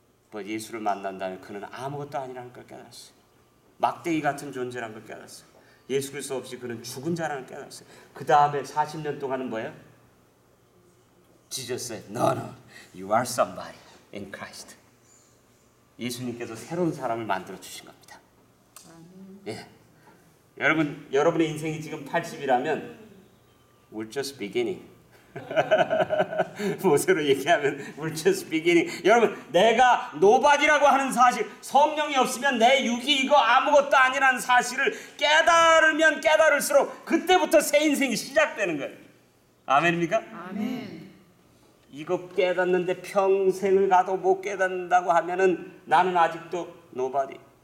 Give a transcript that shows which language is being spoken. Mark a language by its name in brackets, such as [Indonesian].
[Korean] but 예수를 만난 다음에 그는 아무것도 아니라는 걸 깨달았어요. 막대기 같은 존재라는 걸 깨달았어요. 예수 그리스도 없이 그는 죽은 자라는 걸 깨달았어요. 그 다음에 40년 동안은 뭐예요? [English] Jesus said, no, you are somebody in Christ. [Korean] 예수님께서 새로운 사람을 만들어 주신 겁니다. 예. 여러분의 인생이 지금 80이라면 [English] we're just beginning. [Korean] 모세로 얘기하면 [English] we're just beginning. [Korean] 여러분, 내가 노바디라고 하는 사실, 성령이 없으면 내 육이 이거 아무것도 아니라는 사실을 깨달으면 깨달을수록 그때부터 새 인생이 시작되는 거예요. 아멘입니까? 아멘. 이거 깨닫는데 평생을 가도 못 깨닫는다고 하면은 나는 아직도 nobody.